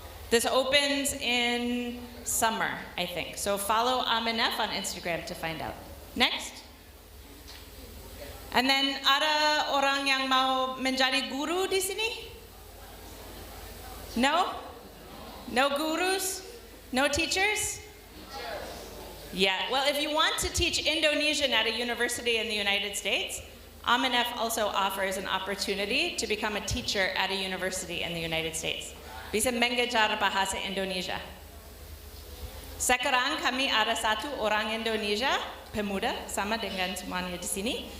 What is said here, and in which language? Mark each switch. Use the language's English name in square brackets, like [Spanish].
[English] This opens in summer, I think. So follow Aminef on Instagram to find out. Next. And then [Indonesian] ada orang yang mau menjadi guru di sini? [English] No? No gurus? No teachers? Yeah, well, if you want to teach Indonesian at a university in the United States, Aminef also offers an opportunity to become a teacher at a university in the United States. [Indonesian] Bisa mengajar bahasa Indonesia. Sekarang kami ada 1 orang Indonesia, pemuda, sama dengan semuanya di sini.